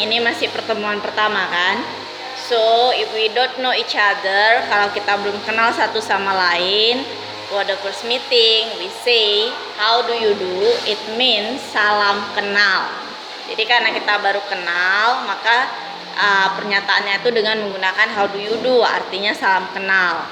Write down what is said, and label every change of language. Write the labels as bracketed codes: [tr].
[id] Ini masih pertemuan pertama kan? [en] So, if we don't know each other, [id] kalau kita belum kenal satu sama lain, [en] for the first meeting, we say, how do you do? It means [id] salam kenal. Jadi karena kita baru kenal, maka pernyataannya itu dengan menggunakan [en] how do you do, [id] artinya salam kenal.